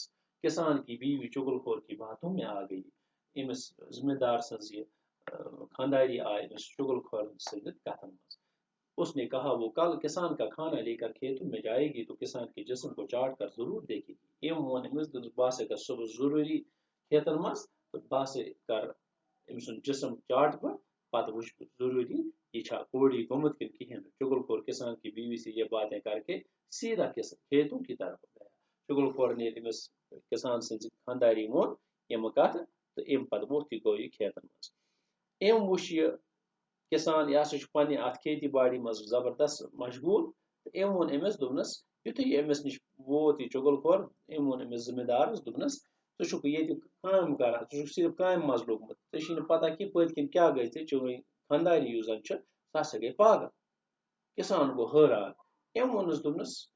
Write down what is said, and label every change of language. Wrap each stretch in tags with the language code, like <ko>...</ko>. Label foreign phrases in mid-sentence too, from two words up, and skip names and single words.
<ur>کسان کی بیوی چُگل خور کی باتوں میں آ گئی۔</ur> <ks>أمِس زمیندار سٕنٛز یہِ خانداری آئی أمِس چُگل خور سٕنٛدِ کتھن منٛز۔</ks> <ur>اس نے کہا وہ کل کسان کا کھانا لے کر کھیتوں میں جائے گی تو کسان کے جسم کو چاٹ کر ضرور دیکھے گی۔</ur> <ks>أمۍ ووٚن أمِس، دوٚپنس بہٕ ہسا گژھٕ صبح ضروٗری کھیتن منٛز تہٕ بہٕ ہسا کر أمۍ سُنٛد جسم چاٹ بہٕ پتہٕ وٕچھ بہٕ ضروٗری یہ چھا کوڑی گوٚمُت کِنہٕ کِہیٖنۍ نہٕ چُگل خور</ks> <ur>کسان کی بیوی سے یہ باتیں کر کے سیدھا کھیتوں کی طرف گیا چُگل خور نے</ur> <ks>تٔمِس کسان سٕنٛزِ خانٛداری ووٚن یِمہٕ کتھٕ تہٕ اَمہِ پتہٕ ووٚتھ یہِ گوٚو یہِ کھیتن منٛز أمۍ وٕچھ یہِ کسان یہِ ہسا چھُ پننہِ اتھ کھیتی باڑی منٛز زبردست مشغوٗل تہٕ أمۍ ووٚن أمِس دوٚپنس یُتھُے أمِس نِش ووت یہِ چُگل خور أمۍ ووٚن أمِس زٔمیٖندارس دوٚپنس ژٕ چھُکھ ییٚتہِ کٲم کران ژٕ چھُکھ صرف کامہِ منٛز لوٚگمُت ژےٚ چھُے نہٕ پتہ کہِ پٔتۍ کِنۍ کیٛاہ گژھِ ژےٚ چٲنۍ خانٛداری یُس زن چھِ سۄ ہسا گٔے پاگل کسان گوٚو حٲران أمۍ ووٚنُس دوٚپنس</ks>